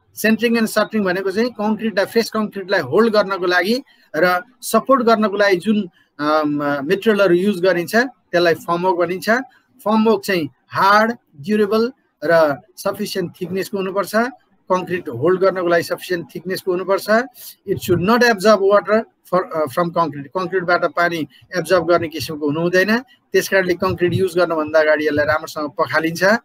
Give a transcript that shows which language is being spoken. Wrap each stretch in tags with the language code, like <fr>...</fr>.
<ne>सेन्टरिङ and सटरिङ भनेको चाहिँ fresh कङ्क्रिटलाई hold गर्नको लागि र सपोर्ट गर्नको लागि जुन मेटेरियलहरू युज गरिन्छ त्यसलाई फर्मवर्क भनिन्छ। फर्मवर्क चाहिँ हार्ड, ड्युरेबल र सफिसियन्ट थिकनेसको हुनुपर्छ। कङ्क्रिट होल्ड गर्नको लागि सफिसियन्ट थिकनेसको हुनुपर्छ।</ne> <en>It should not absorb water from concrete.</en> <ne>कङ्क्रिटबाट पानी एब्जर्ब गर्ने किसिमको हुनु हुँदैन। त्यसकारणले कङ्क्रिट युज गर्नुभन्दा अगाडि यसलाई राम्रोसँग पखालिन्छ।</ne>